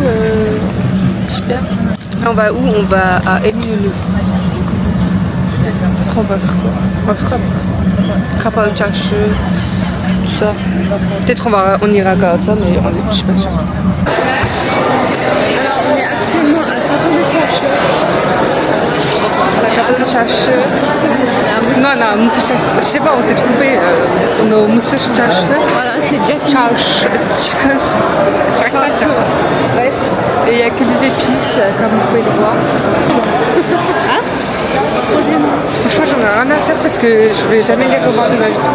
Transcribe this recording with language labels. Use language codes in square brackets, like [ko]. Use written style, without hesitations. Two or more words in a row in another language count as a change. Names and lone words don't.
[fr] Super. Là, on va où? On va à Eminönü. Après, on va faire quoi? On va faire quoi? Kapalı Çarşı, tout ça. Peut-être on ira à Galata, mais je suis pas sûre. Alors, on est actuellement à Kapalı Çarşı. kapatı çarşı. Non, Mısır çarşısı. Je sais pas, on s'est trompé. On est au Mısır çarşısı. Voilà, c'est déjà fini. J'arrive pas à dire. Ouais. Et il n'y a que des épices, comme vous pouvez le voir. Hein? Franchement, j'en ai rien à faire parce que je vais jamais les revoir de ma vie.